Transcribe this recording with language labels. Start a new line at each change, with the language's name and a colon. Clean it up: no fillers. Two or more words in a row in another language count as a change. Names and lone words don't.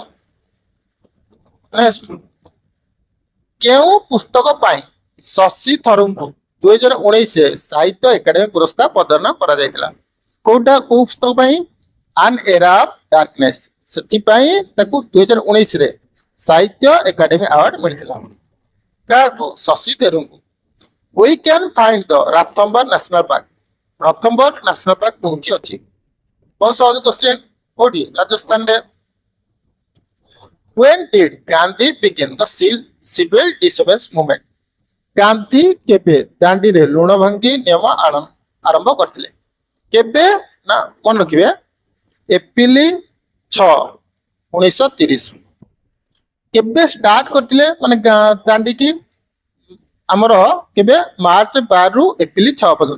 Odia: ନେକ୍ସଟ, କେଉଁ ପୁସ୍ତକ ପାଇଁ ଶଶି ଥରୁରଙ୍କୁ 2019 ସାହିତ୍ୟ ଏକାଡେମୀ ପୁରସ୍କାର ପ୍ରଦାନ କରାଯାଇଥିଲା? କୋଉଟା? କୋଉ ପୁସ୍ତକ ପାଇଁ? ଆନ୍ ଏରା ଅଫ୍ ଡାର୍କନେସ୍। ସେଥିପାଇଁ ତାକୁ 2019 ସାହିତ୍ୟ ଏକାଡେମୀ ଆୱାର୍ଡ ମିଳିଥିଲା। କାହାକୁ? ଶଶି ଥରୁରଙ୍କୁ।
English: We can find the
Odia: ରାଥମ୍ବର ନ୍ୟାସନାଲ ପାର୍କ। ରାଥମ୍ବର ନ୍ୟାସନାଲ ପାର୍କ କୋଉଠି ଅଛି? ବହୁତ ସହଜ କ୍ୱେଶ୍ଚିନ୍। କୋଉଠି? ରାଜସ୍ଥାନରେ।
English: When did Gandhi begin the civil disobedience movement?
Odia: ଗାନ୍ଧୀ କେବେ ଦାଣ୍ଡିରେ ଲୁଣ ଭାଙ୍ଗି ନିୟମ ଆରମ୍ଭ କରିଥିଲେ? କେବେ? ନା ମନେ ରଖିବେ ଏପ୍ରିଲ 6, 1930। କେବେ ଷ୍ଟାର୍ଟ କରିଥିଲେ ମାନେ ଦାଣ୍ଡିକି? ଆମର କେବେ? ମାର୍ଚ୍ଚ 12 ରୁ ଏପ୍ରିଲ 6 ପର୍ଯ୍ୟନ୍ତ।